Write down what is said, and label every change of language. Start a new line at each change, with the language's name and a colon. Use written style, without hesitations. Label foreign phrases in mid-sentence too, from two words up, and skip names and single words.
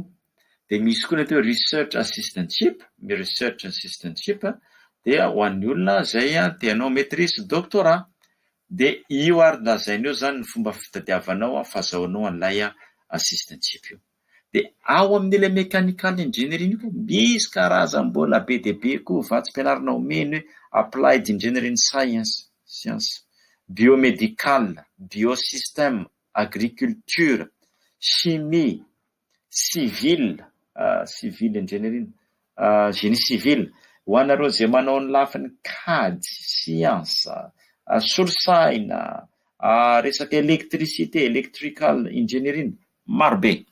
Malagasy: Dia misy koa ny atao
English: research assistantship
Malagasy: dia ho an'ny olona zay tianao
French: maîtrise doctorat.
Malagasy: Dia io ary lazainy eo zany ny fomba fitadiavanao fahazahoanao an'ilay assistantship io. Dia ao amin'ilay
English: mechanical engineering
Malagasy: io misy karazam-bola be dia be koa vatsim-pianarana omeny hoe
English: applied engineering science, biomedical,
Malagasy: biosystème, agriculture,
French: chimie,
English: civil engineering,
French: génie civil.
Malagasy: Ho anareo zay manao ny lafiny CAD, science, solosaina, resaka électricité,
English: electrical engineering,
Malagasy: marobe.